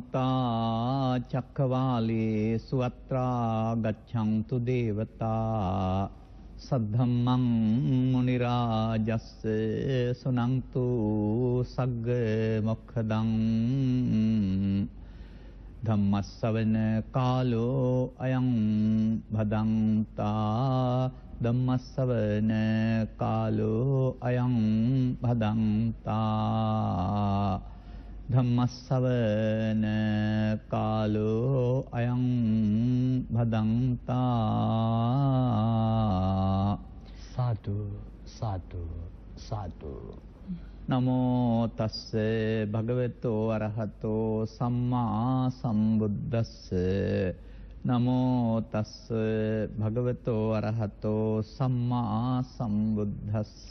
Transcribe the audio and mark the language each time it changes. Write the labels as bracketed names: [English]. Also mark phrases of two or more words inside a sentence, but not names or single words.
[Pali] සමන්තා චක්කවාලේසු අත්‍රා ගච්ඡන්තු දේවතා සද්ධම්මං මුනි රාජස්ස සුනන්තු සග්ග මොක්ඛදං ධම්මස්සවන කාලෝ අයං භදන්තා ධම්මස්සවන කාලෝ අයං භදන්තා ධම්මස්සවන කාලෝ අයං භදන්තා සාදු සාදු සාදු නමෝ තස්ස භගවතෝ අරහතෝ සම්මා සම්බුද්දස්ස නමෝ තස්ස භගවතෝ අරහතෝ සම්මා සම්බුද්දස්ස